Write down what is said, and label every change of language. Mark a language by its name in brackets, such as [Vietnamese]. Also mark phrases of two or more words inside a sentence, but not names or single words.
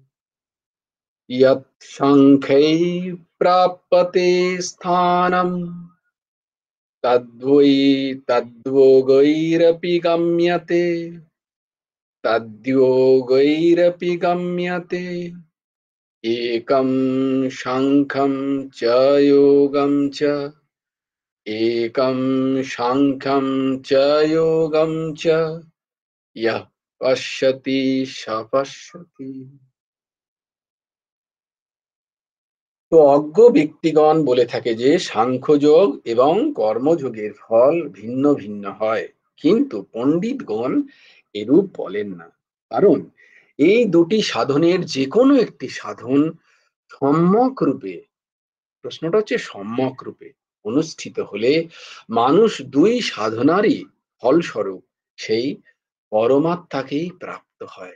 [Sanskrit] यत् सांख्यै प्राप्यते स्थानं तद्योगैरपि गम्यते तद्योगैरपि गम्यते एकं सांख्यं च योगं च एकं सांख्यं च योगं च यः पश्यति स पश्यति। [Bangla] তো অজ্ঞ ব্যক্তিগণ বলে থাকে যে সাংখ্যযোগ এবং কর্মযোগের ফল ভিন্ন ভিন্ন হয়, কিন্তু পণ্ডিতগণ এরূপ বলেন না। কারণ এই দুটি সাধনের যে কোনো একটি সাধন সম্যক রূপে, প্রশ্নটা হচ্ছে সম্যক রূপে অনুষ্ঠিত হলে মানুষ দুই সাধনারই ফলস্বরূপ সেই পরমাত্মাকেই প্রাপ্ত হয়।